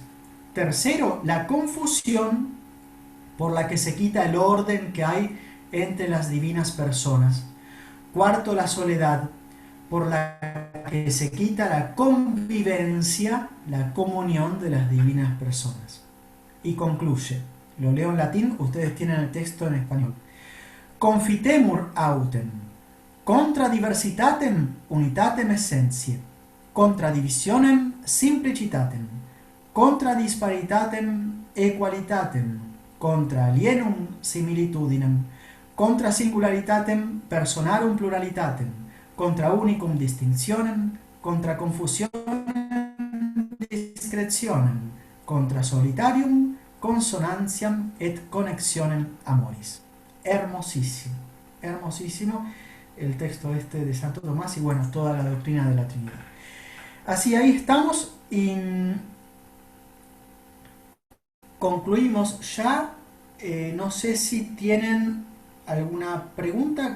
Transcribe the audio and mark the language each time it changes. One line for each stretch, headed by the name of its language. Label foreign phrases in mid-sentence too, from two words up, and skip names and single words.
Spanish: Tercero, la confusión, por la que se quita el orden que hay entre las divinas personas. Cuarto, la soledad, por la que se quita la convivencia, la comunión de las divinas personas. Y concluye, lo leo en latín, ustedes tienen el texto en español.
Latin: Confitemur autem, contra diversitatem unitatem essentiae, contra divisionem simplicitatem, contra disparitatem equalitatem, contra alienum similitudinem, contra singularitatem personarum pluralitatem, contra unicum distinctionem, contra confusionem discretionem, contra solitarium consonantiam et connexionem amoris.
Spanish: Hermosísimo, hermosísimo el texto este de Santo Tomás y bueno, toda la doctrina de la Trinidad. Así ahí estamos y concluimos ya. No sé si tienen alguna pregunta.